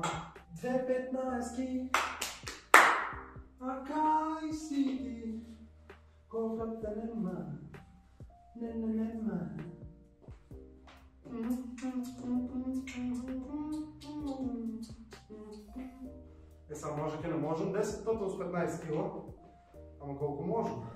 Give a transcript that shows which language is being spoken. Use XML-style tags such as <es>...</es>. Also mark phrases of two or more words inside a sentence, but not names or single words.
<mk>2 15, а кај си ти, кога те нема.</mk> <bg>Нема. Е, сега може ке не можем 10 пъти с 15 кг, ама колко можем.</bg>